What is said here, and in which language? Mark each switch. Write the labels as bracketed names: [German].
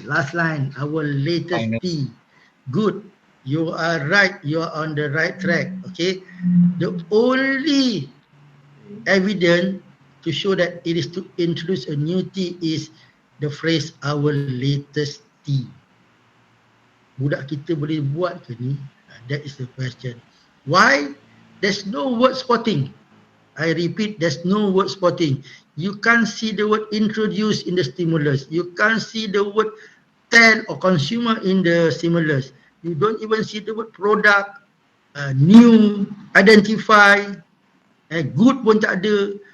[English] Last line, our latest T. Good. You are right. You are on the right track. Okay. The only evidence to show that it is to introduce a new T is the phrase our latest T. [Malay] Budak kita boleh buat ke ni? [English] That is the question. Why? There's no word spotting. I repeat, there's no word spotting. You can't see the word introduce in the stimulus. You can't see the word tell or consumer in the stimulus. You don't even see the word product, new, identify, good [Malay] pun tak ada.